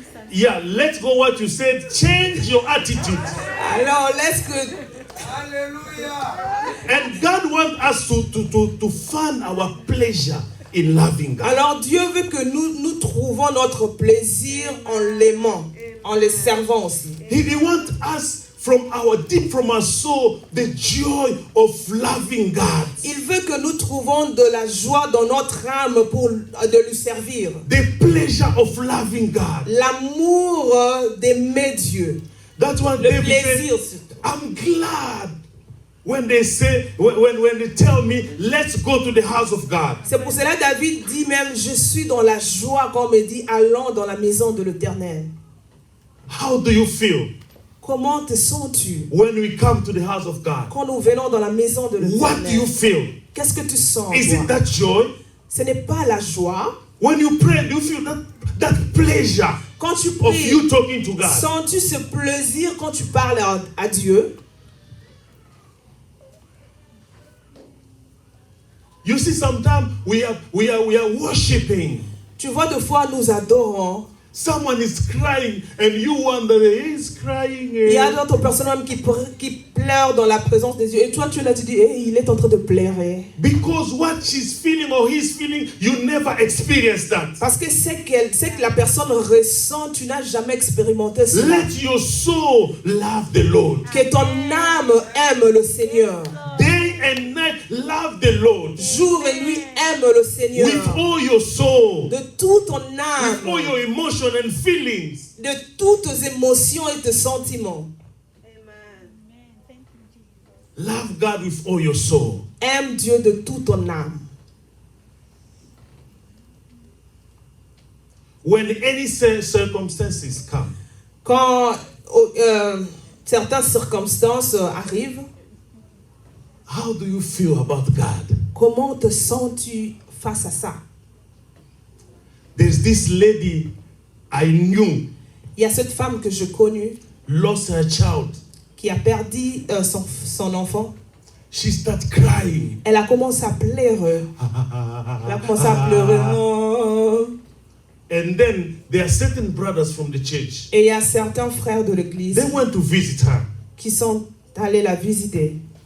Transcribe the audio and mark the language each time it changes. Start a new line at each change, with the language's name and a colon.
English: Yeah, let's go what you said. Change your attitude.
French: Alors laisse que. Hallelujah.
English: And God wants us to find our pleasure in loving God.
French: Alors Dieu veut que nous trouvons notre plaisir en l'aimant, en le servant aussi.
English: He wants us from our soul, the joy of loving God.
French: Il veut que nous trouvons de la joie dans notre âme de lui servir.
English: The pleasure of loving God.
French: L'amour d'aimer Dieu.
English: That's what
French: le
English: David
French: plaisir.
English: Said, I'm glad when they say, when they tell me, let's go to the house of God.
French: C'est pour cela David dit même, je suis dans la joie quand on me dit, allons dans la maison de l'Éternel.
English: How do you feel?
French: Comment te sens-tu?
English: When we come to the house of God.
French: Quand nous venons dans la maison de l'Éternel.
English: What do you feel?
French: Qu'est-ce que tu sens?
English: Is it that joy?
French: Ce n'est pas la joie.
English: When you pray, do you feel that pleasure
French: quand tu pries,
English: of you talking to God?
French: Sens-tu ce plaisir quand tu parles à Dieu?
English: You see, sometimes we are worshiping.
French: Tu vois, des fois nous adorons.
English: Someone is crying and you wonder, he's crying.
French: Il y a d'autres personnes même qui pleurent dans la présence de Dieu. Et toi, tu l'as dit, hey, il est en train de pleurer.
English: Because what she's feeling or he's feeling, you never experienced that.
French: Parce que c'est que la personne ressent, tu n'as jamais expérimenté cela.
English: Let your soul love the Lord.
French: Que ton âme aime le Seigneur.
English: Day and night, love the Lord.
French: Jour et nuit, aime le Seigneur.
English: With all your soul.
French: De toute ton
English: With
French: âme.
English: all your emotion and feelings.
French: De toutes tes émotions et tes sentiments.
English: Love God with all your soul.
French: Aime Dieu de toute ton âme.
English: When any circumstances come,
French: Quand certaines circonstances arrivent,
English: how do you feel about God?
French: comment te sens-tu face à ça?
English: There's this lady I knew
French: Il y a cette femme que je connais
English: lost her child.
French: qui a perdu son enfant.
English: She started crying.
French: Elle a commencé à pleurer. Elle a commencé à pleurer. Oh.
English: And then there are certain brothers from the church.
French: Et il y a certains frères de l'église
English: They went to visit her.
French: qui sont allés la visiter.